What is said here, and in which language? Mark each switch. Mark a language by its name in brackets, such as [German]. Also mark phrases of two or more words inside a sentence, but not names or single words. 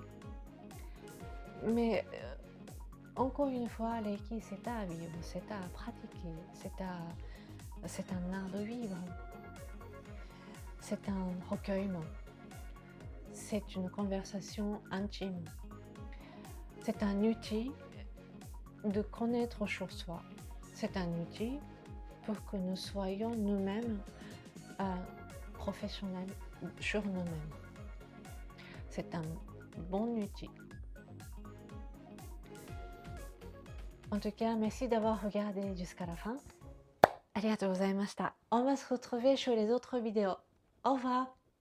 [French] Mais encore une fois, Reiki, c'est à vivre, c'est à pratiquer, c'est un art de vivre, c'est un recueillement, c'est une conversation intime, c'est un outil de connaître sur soi, c'est un outil pour que nous soyons nous-mêmes professionnels sur nous-mêmes. C'est un bon outil. En tout cas, merci d'avoir regardé jusqu'à la fin. ありがとうございました。On va se retrouver sur les autres vidéos. Au revoir.